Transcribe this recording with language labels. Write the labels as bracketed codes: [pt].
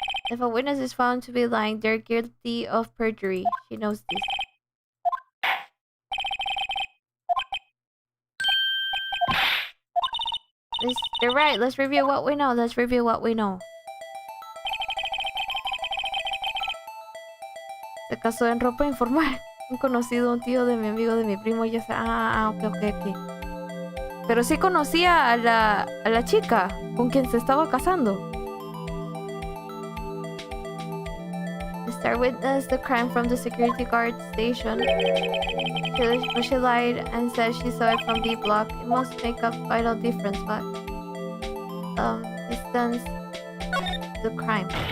[en] If a witness is found to be lying, they're guilty of perjury. She knows this. They're right. Let's review what we know. Let's review what we know. [es] Se casó en ropa informal. Un conocido, un tío de mi amigo, de mi primo, ya sé. Ok. Pero sí conocía a la chica con quien se estaba casando. [en] The star witnessed the crime from the security guard station. She lied and said she saw it from B block. It must make a vital difference, but distance the crime.